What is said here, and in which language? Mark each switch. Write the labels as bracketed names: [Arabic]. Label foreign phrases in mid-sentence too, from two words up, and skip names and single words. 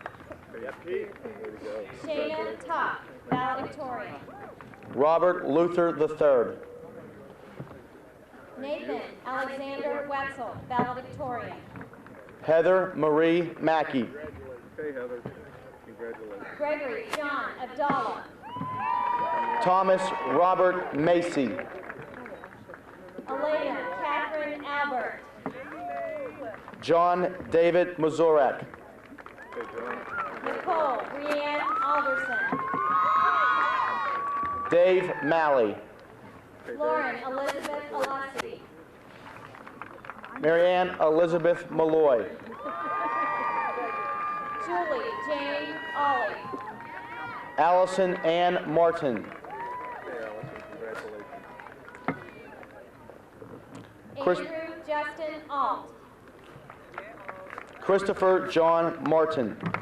[English] Shayna Top, valedictorian. Robert Luther III. Nathan Alexander Wetzel, valedictorian. Heather Marie Mackey. Hey, Heather. Congratulations. Gregory John Abdallah. Thomas Robert Macy. Elena Catherine Albert. John David Mazurak. Hey, John. Nicole Brianne Alderson. Dave Malley. Lauren Elizabeth Alessi. Marianne Elizabeth Malloy. Julie Jane Ollie. Allison Ann Martin. Hey, Allison. Congratulations. Andrew Justin Alt. Christopher John Martin.